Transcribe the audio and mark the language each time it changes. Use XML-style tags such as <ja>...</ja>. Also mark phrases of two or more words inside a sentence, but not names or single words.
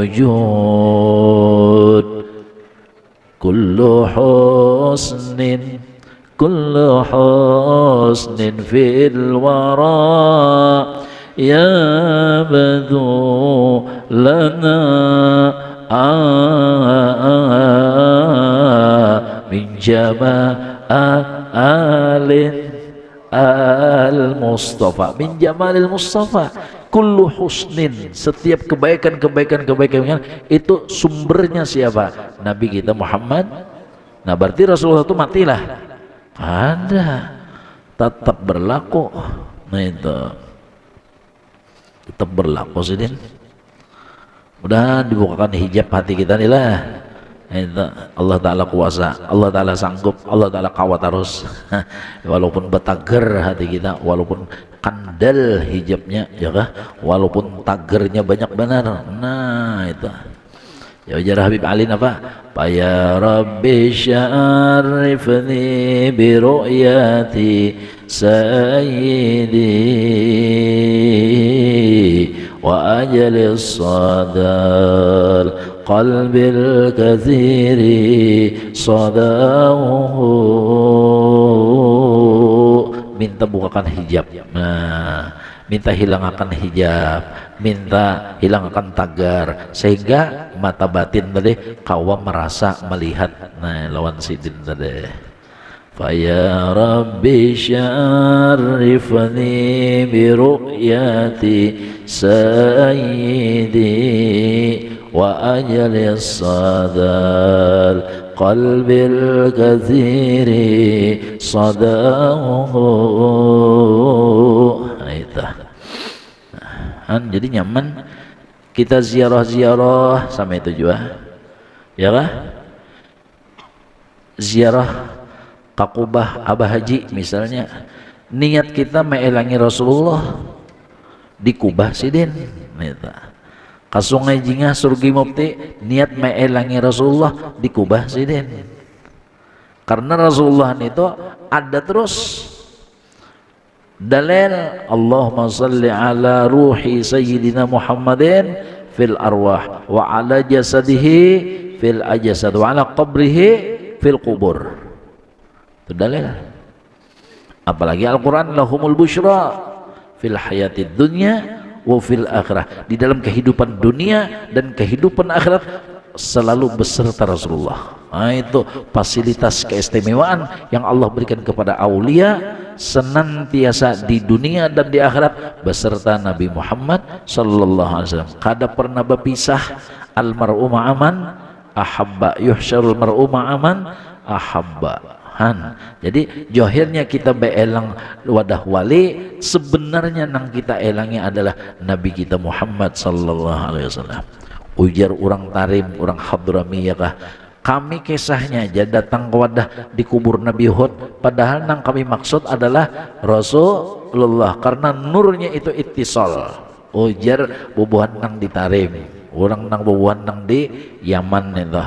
<ar>وجود كل حسن كل حسن في الورى يبدو لنا من جمال المصطفى، من جمال المصطفى. كل حسن,</ar> <bjn>setiap kebaikan itu sumbernya siapa? Nabi kita Muhammad. Nah berarti Rasulullah itu matilah? Ada, tetap berlaku. Nah itu tetap berlaku sih Din. Mudah dibukakan hijab hati kita nih lah. Itu Allah Ta'ala kuasa, Allah Ta'ala sanggup, Allah Ta'ala kawat terus. Walaupun betager hati kita, walaupun kandel hijabnya, ya kah? Walaupun tagernya banyak benar. Nah itu ya ujar Habib Ali apa?</bjn> <ar>يا ربي شرفني برؤية سيدي واجل صدأ القلب الكثير صداه.</ar> <bjn>Minta bukakan hijab, nah minta hilangkan hijab, minta hilangkan tagar, sehingga mata batin tadi kawam merasa melihat. Nah lawan sidin tadi</bjn> <ar>يا ربي شرفني برؤية سيدي واجل صدأ القلب الكثير صداه.</ar> <bjn>Jadi nyaman kita ziarah sama itu juga, ya kah? Ziarah Kakubah Abah Haji misalnya, niat kita meelangi Rasulullah di Kubah Sidin. Ka Sungai Jingah Surgi Mufti, niat meelangi Rasulullah di Kubah Sidin. Karena Rasulullah itu ada terus.</bjn> <ar>دليل اللهم صل على روح سيدنا محمد في الأرواح وعلى جسده في الأجساد وعلى قبره في القبور.</ar> <bjn>Itu dalil. Apalagi Al-Quran</bjn> <ar>لهم البشرى في الحياة الدنيا وفي الآخرة,</ar> <bjn>di dalam kehidupan dunia dan kehidupan akhirat selalu beserta Rasulullah. Nah itu fasilitas keistimewaan yang Allah berikan kepada aulia, senantiasa di dunia dan di akhirat beserta Nabi Muhammad</bjn> <ar>صلى الله عليه وسلم.</ar> <bjn>Kada pernah berpisah.</bjn> <ar>المرء مع من أحب يحشر المرء مع من أحب.</ar> <bjn>Jadi johirnya kita beelang wadah wali, sebenarnya nang kita elangi adalah Nabi kita Muhammad</bjn> <ar>صلى الله عليه وسلم.</ar> <bjn>Ujar orang Tarim, orang Hadramiyah kah, kami kisahnya aja datang ke wadah di kubur Nabi Hud, padahal nang kami maksud adalah Rasulullah, karena nurnya itu ittisal. Ujar bubuhan nang di Tarim, orang nang bubuhan nang di Yaman itu.</bjn>